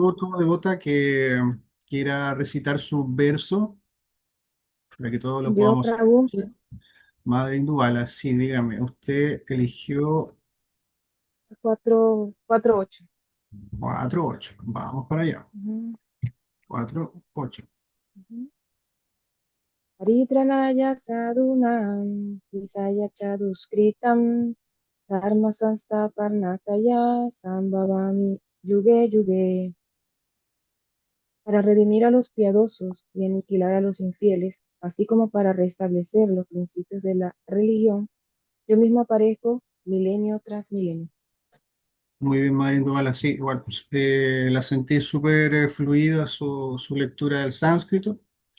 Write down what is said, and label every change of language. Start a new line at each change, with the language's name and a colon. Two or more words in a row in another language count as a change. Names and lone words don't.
Spanish: devoto o devota que quiera recitar su verso para que todos lo Yo, podamos Prabhu, escuchar? Madre Indubala, sí, dígame, usted eligió 4:8. 4:8. Vamos para allá. Ujú, 4:8. ujú.
Sanskrit: परित्राणाय साधूनां विनाशाय चदुष्कृताम् धर्म संस्थापनार्थाय सम्भवामि युगे युगे.
Spanish: Para redimir a los piadosos y aniquilar a los infieles, así como para restablecer los principios de la religión, yo mismo aparezco milenio tras milenio. Muy bien, Madre Indubala, sí, igual, pues, la sentí súper fluida su lectura del sánscrito.